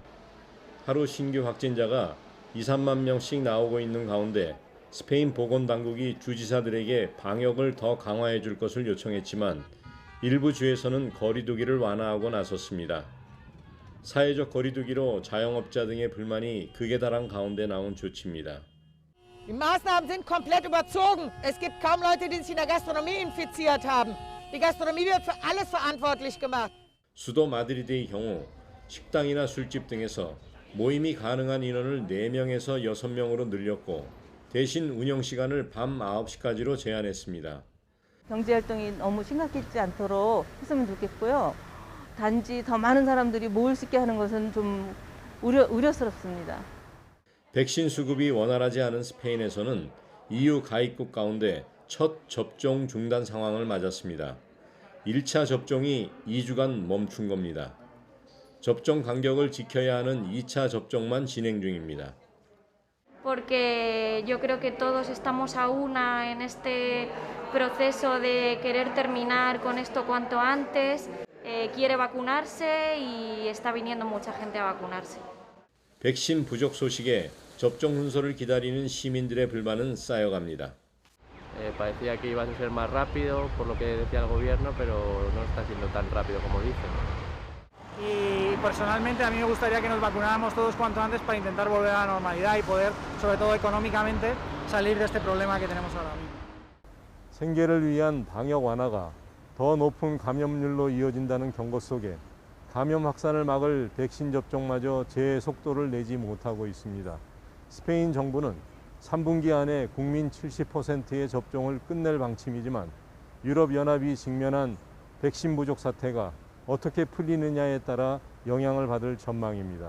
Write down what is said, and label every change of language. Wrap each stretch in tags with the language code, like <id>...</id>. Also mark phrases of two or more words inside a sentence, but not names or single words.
<ko>하루 신규 확진자가 2, 3만 명씩 나오고 있는 가운데 스페인 보건당국이 주지사들에게 방역을 더 강화해 줄 것을 요청했지만 일부 주에서는 거리두기를 완화하고 나섰습니다. 사회적 거리두기로 자영업자 등의 불만이 극에 달한 가운데 나온 조치입니다.</ko> <de>Die Maßnahmen sind komplett überzogen. Es gibt kaum Leute, die sich in der Gastronomie infiziert haben. Die Gastronomie wird für alles verantwortlich gemacht.</de> <ko>수도 마드리드의 경우 식당이나 술집 등에서 모임이 가능한 인원을 4명에서 6명으로 늘렸고 대신 운영 시간을 밤 9시까지로 제한했습니다. 경제활동이 너무 심각해지지 않도록 했으면 좋겠고요. 단지 더 많은 사람들이 모일 수 있게 하는 것은 좀 우려스럽습니다. 백신 수급이 원활하지 않은 스페인에서는 EU 가입국 가운데 첫 접종 중단 상황을 맞았습니다. 1차 접종이 2주간 멈춘 겁니다. 접종 간격을 지켜야 하는 2차 접종만 진행 중입니다.</ko> <es>Porque yo creo que todos estamos a una en este proceso de querer terminar con esto cuanto antes. Quiere vacunarse y está viniendo mucha gente a vacunarse.</es> <ko>백신 부족 소식에 접종 순서를 기다리는 시민들의 불만은 쌓여갑니다.</ko> <es>Parecía que iba a ser más rápido por lo que decía el gobierno, pero no está siendo tan rápido como dicen. Y personalmente a mí me gustaría que nos vacunáramos todos cuanto antes para intentar volver a la normalidad y poder, sobre todo económicamente, salir de este problema que tenemos ahora mismo.</es> <ko>생계를 위한 방역 완화가 더 높은 감염률로 이어진다는 경고 속에 감염 확산을 막을 백신 접종마저 제 속도를 내지 못하고 있습니다. 스페인 정부는 3분기 안에 국민 70%의 접종을 끝낼 방침이지만 유럽연합이 직면한 백신 부족 사태가 어떻게 풀리느냐에 따라 영향을 받을 전망입니다.</ko>